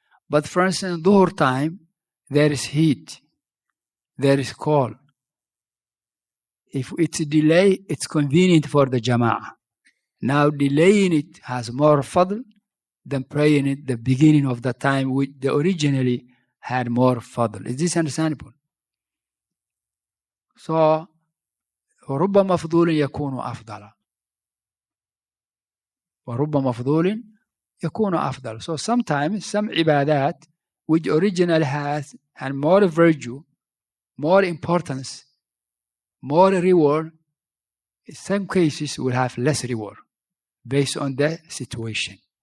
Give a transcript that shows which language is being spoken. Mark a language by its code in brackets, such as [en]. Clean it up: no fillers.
[en] But for instance, Dhuhr time, there is heat, there is cold. If it's a delay, it's convenient for the jama'ah. Now delaying it has more fadl than praying it the beginning of the time which they originally had more fadl. Is this understandable? [ar] So, وَرُبَّ مَفْضُولٍ يَكُونُ أَفْضَلًا. وَرُبَّ مَفْضُولٍ يَكُونُ أَفْضَلًا. [en] So sometimes some ibadat which originally had more virtue, more importance, more reward, in some cases will have less reward based on the situation.